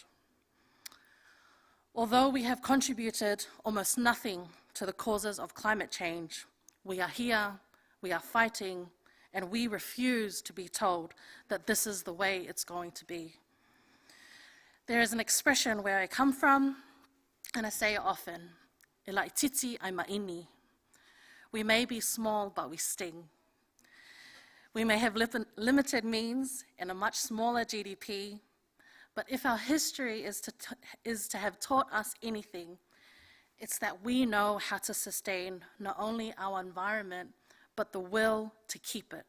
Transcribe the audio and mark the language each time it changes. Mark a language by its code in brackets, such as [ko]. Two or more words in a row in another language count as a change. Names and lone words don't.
[en] Although we have contributed almost nothing to the causes of climate change, we are here, we are fighting, and we refuse to be told that this is the way it's going to be. There is an expression where I come from, and I say it often, [sm] "Elai titi ai ma'ini." [en] We may be small, but we sting. We may have limited means and a much smaller GDP, but if our history is to have taught us anything, it's that we know how to sustain not only our environment, but the will to keep it.